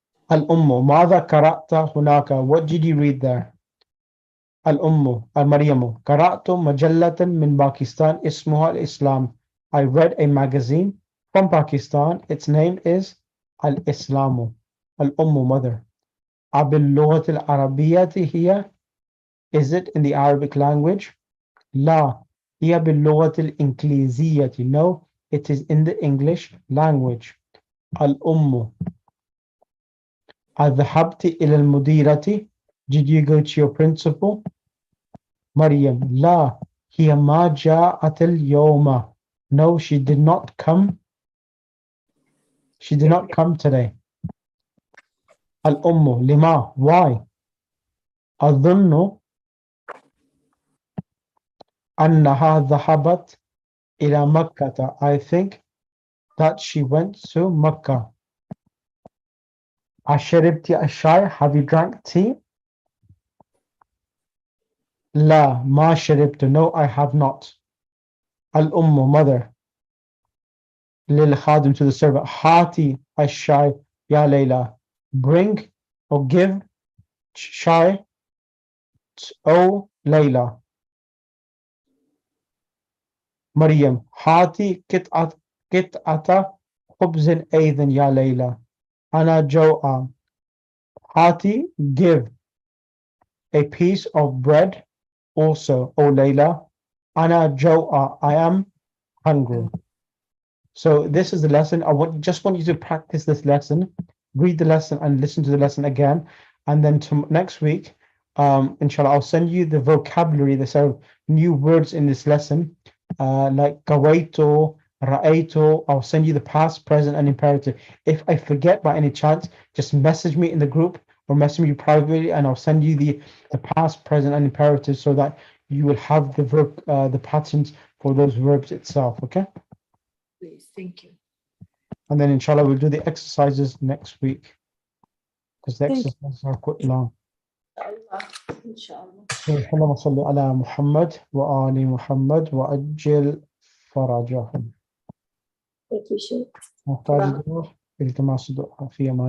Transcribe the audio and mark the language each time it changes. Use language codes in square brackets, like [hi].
[ar] Al-Ummu, ماذا قرأت هناك? [en] What did you read there? [ar] Al-Ummu, Al-Maryamu, قرأت مجلة من باكستان اسمها الإسلام. [en] I read a magazine from Pakistan. Its name is Al-Islamu. Al-Ummu, mother. [ar] أباللغة العربية هي? [en] Is it in the Arabic language? [ar] لا هي باللغة الإنجليزية. [en] No, it is in the English language. [ar] الأم. أذهبت إلى المديرة? [en] Did you go to your principal? [ar] مريم. لا هي ما جاءت اليوم. [en] No, she did not come. She did not come today. [ar] الأم. لما? [en] Why? [ar] أظن أنها ذهبت إلى مكة. [en] I think that she went to Mecca. [ar] أشربت الشاي? [en] Have you drank tea? [ar] لا ما شربت. [en] No, I have not. الأم, mother. [ar] للخادم, [en] to the servant. [ar] هاتي الشاي يا ليلى. [en] Bring or give شاي, O Layla. [ar] مريم. هاتي قطعة خبز أيضا يا ليلى. أنا جوعان. هاتي, [en] give a piece of bread also, O Layla. [ar] أنا جوعان. [en] I am hungry. So this is the lesson. I just want you to practice this lesson, read the lesson and listen to the lesson again. And then next week, inshallah, I'll send you the vocabulary, the sort of new words in this lesson, like gawaito, ra'aito. I'll send you the past, present, and imperative. If I forget by any chance, just message me in the group or message me privately, and I'll send you the past, present, and imperative so that you will have the verb, the patterns for those verbs itself. Okay. Please, thank you. And then inshallah we'll do the exercises next week because the Thank you. exercises are quite long. Inshallah. [ar] اللهم صل على محمد وآل محمد وأجل فرجهم. [en] Thank you, Sheikh. [ar] محتاج دعاء التماس دعاء في أمان